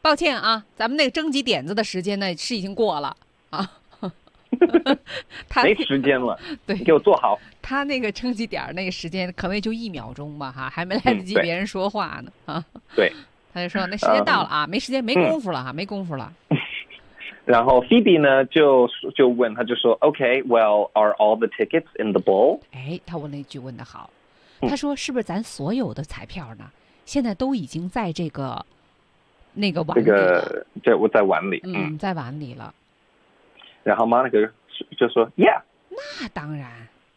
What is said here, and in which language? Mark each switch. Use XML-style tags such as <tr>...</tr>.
<zh>抱歉啊，咱们那个征集点子的时间呢是已经过了。他没时间了，对，给我做好。他那个征集点那个时间可能也就一秒钟吧，哈，还没来得及别人说话呢，对，他就说那时间到了啊，没时间，没功夫了哈，没功夫了。然后 Phoebe 呢就问他，就说</zh> <en>OK, well, are all the tickets in the bowl?</en> <zh>哎，他问了一句问的好，他说是不是咱所有的彩票呢？现在都已经在这个那个碗里了，这个，对，我在碗里，在碗里了。然后 Monica 就说 ，</zh> <en>Yeah，</en> <zh>那当然。</zh>